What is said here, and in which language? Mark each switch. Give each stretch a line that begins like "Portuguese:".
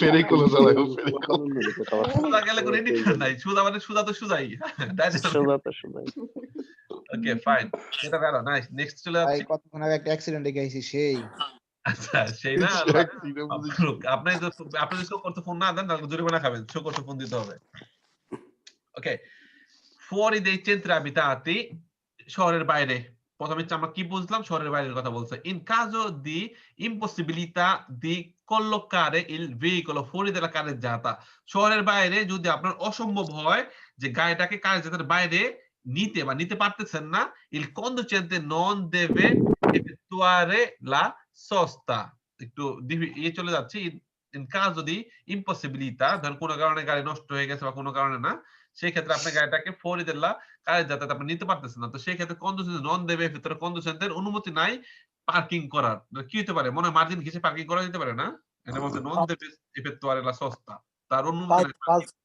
Bangla: সোজা গেলে কোনো ইন্ডিকেটর নাই, সোজা মানে সোজা তো সোজাই। ওকে ফাইন, এটা গেল। নাইস, নেক্সট চলে ভাই যাচ্ছি। কতক্ষণ আগে একটা অ্যাক্সিডেন্টে গেছি সেই। আচ্ছা, সেই না, আপনি যদি শো করতে ফোন না দেন তাহলে জরিমানা খাবেন, শো করতে ফোন দিতে হবে।
Italian: ওকে, fuori dei centri abitati,
Bangla: শহরের বাইরে। প্রথমে আমরা কি বুঝলাম? শহরের বাইরের কথা বলছে।
Italian: In caso di impossibilità di collocare il veicolo fuori della carreggiata,
Bangla: শহরের বাইরে যদি আপনার অসম্ভব হয় যে গাড়িটাকে কার্যের বাইরে নিতে পারতেছেন না,
Italian: il conducente non deve effettuare la sosta।
Bangla: একটু চলে যাচ্ছি।
Italian: in caso di impossibilità,
Bangla: ধর কোনো কারণে গাড়ি নষ্ট হয়ে গেছে বা কোনো কারণে না, সেই ক্ষেত্রে আপনি গাড়িটাকে
Italian: fuori della carreggiata
Bangla: আপনি নিতে পারতেছেন না, তো সেই ক্ষেত্রে কন্ডিশনে নন দেবে, ভিতরে কন্ডিশনদের অনুমতি নাই পার্কিং করার। কি হতে পারে? মনে হয় মার্জিন ঘিসে পার্কিং করা যেতে পারে না? এটা বলতে নন দেবে
Italian: effettuare la sosta,
Bangla: তার অনুমতি নাই।